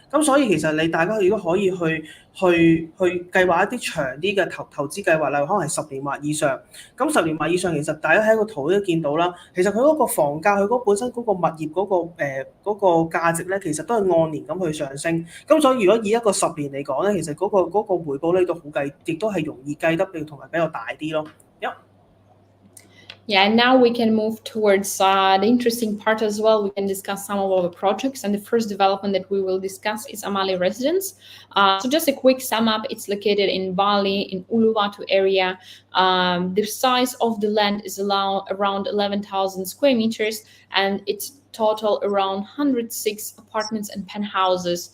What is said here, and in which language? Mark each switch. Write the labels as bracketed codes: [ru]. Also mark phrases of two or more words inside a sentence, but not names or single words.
[yue] 咁所以其實大家亦都可以去計劃一啲長啲嘅投資計劃，例如可能係10年或以上。咁10年或以上，其實大家喺個圖都見到啦。其實佢嗰個房價，佢嗰本身嗰個物業嗰個價值咧，其實都係按年咁去上升。咁所以如果以一個10年嚟講咧，其實嗰個回報率都好計，亦都係容易計得同埋比較大啲咯。 [en] Yeah, and now we can move towards the interesting part as well. We can discuss some of our projects. And the first development that we will discuss is Amali Residence. So just a quick sum up, it's located in Bali, in Uluwatu area. The size of the land is around 11,000 square meters, and it's total around 106 apartments and penthouses.